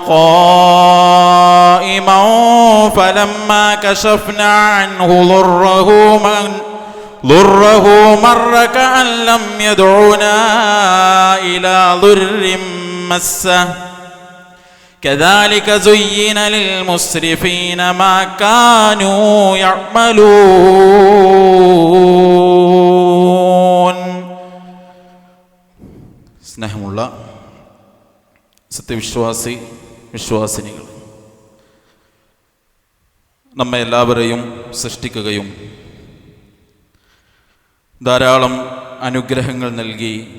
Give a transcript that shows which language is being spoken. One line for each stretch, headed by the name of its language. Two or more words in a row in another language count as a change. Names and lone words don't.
Arabic: قائما فلما كشفنا عنه ضره مر كأن لم يدعنا إلى ضر مسه كذلك زين للمسرفين ما كانوا يعملون.
Malayalam: സ്നേഹമുള്ള വിശ്വാസിനികൾ, നമ്മെ എല്ലാവരെയും സൃഷ്ടിക്കുകയും ധാരാളം അനുഗ്രഹങ്ങൾ നൽകി